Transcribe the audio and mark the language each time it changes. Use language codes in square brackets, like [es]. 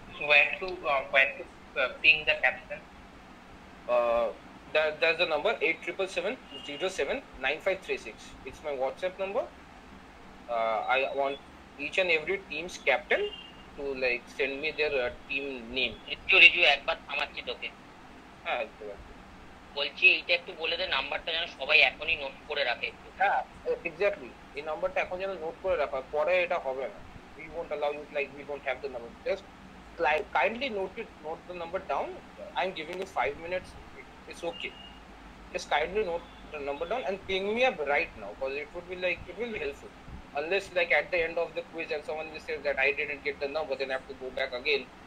[en] Where to ping the captain? That's the number 8777079536. It's my WhatsApp number. I want each and every team's captain to like send me their team name. [bn] একবার থামাচ্ছি তোকে। হ্যাঁ, বলছি এইটা একটু বলে দে, নাম্বারটা যেন সবাই এখনই নোট করে রাখে। হ্যাঁ, এক্স্যাক্টলি, এই নাম্বারটা এখন যেন নোট করে রাখা, পরে এটা হবে না। [en] We won't allow you, like we don't have the number. Just kindly note the number down. I'm giving you 5 minutes. It's okay. Just kindly note the number down and ping me up right now, because it will be helpful. Unless like at the end of the quiz and someone will say that I didn't get the number, then I have to go back again.